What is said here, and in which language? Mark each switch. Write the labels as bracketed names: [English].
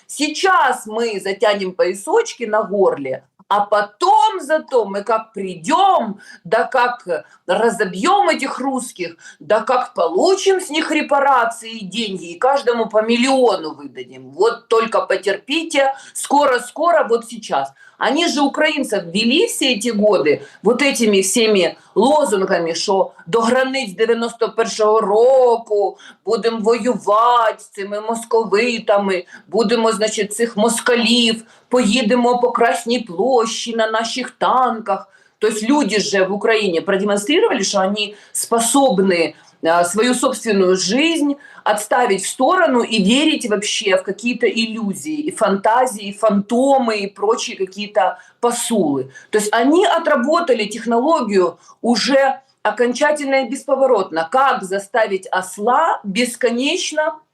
[Russian] Сейчас мы затянем поясочки на горле, а потом зато мы как придем, да как разобьем этих русских, да как получим с них репарации и деньги, и каждому по миллиону выдадим. Вот только потерпите, скоро-скоро, вот сейчас. Они же украинцев ввели все эти годы вот этими всеми лозунгами, [Ukrainian] що до границь 91-го року будемо воювати з цими московитами, будемо, значить, цих москалів, поїдемо по Красній площі на наших танках. [Russian] То есть люди же в Украине продемонстрировали, что они способны свою собственную жизнь отставить в сторону и верить вообще в какие-то иллюзии, и фантазии, и фантомы, и прочие какие-то посулы. То есть они отработали технологию уже окончательно и бесповоротно. Как заставить осла бесконечно